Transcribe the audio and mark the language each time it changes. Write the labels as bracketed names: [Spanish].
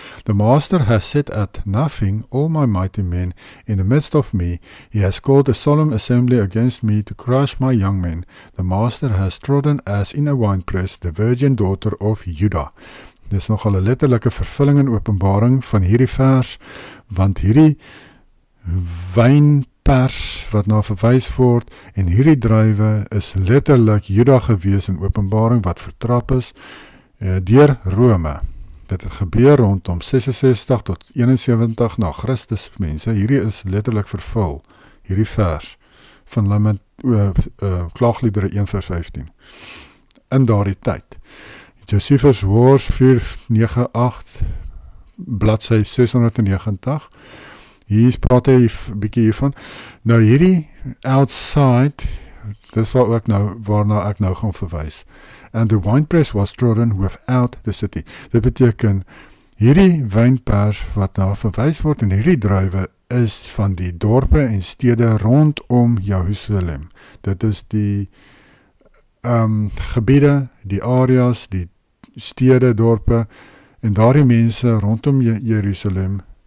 [English] The master has set at nothing all my mighty men in the midst of me. He has called a solemn assembly against me to crush my young men. The master has trodden as in a winepress the virgin daughter of Judah. [Afrikaans] Dit is nogal 'n letterlike vervulling in Openbaring van hierdie vers, want hierdie wynpers wat na verwys word, en hierdie druiwe is letterlik Juda gewees in Openbaring wat vertrap is deur Rome. Dit het gebeur rondom 66 tot 71 na Christus mense. Hierdie is letterlik vervul, hierdie vers van klaagliedere 1 vers 15. In daardie tyd. Josephus Wars 498 bladsy 690. Hier praat hy 'n bietjie hiervan. Nou hierdie outside, dis waarna ek nou gaan verwys. [English] And the winepress was trodden without the city. [Afrikaans] Dit beteken, hierdie wynpers wat nou verwys word en hierdie druiwe is van die dorpe en stede rondom Jerusalem. Dit is die gebiede, die areas, die stede, dorpe, en daardie mense rondom Jerusalem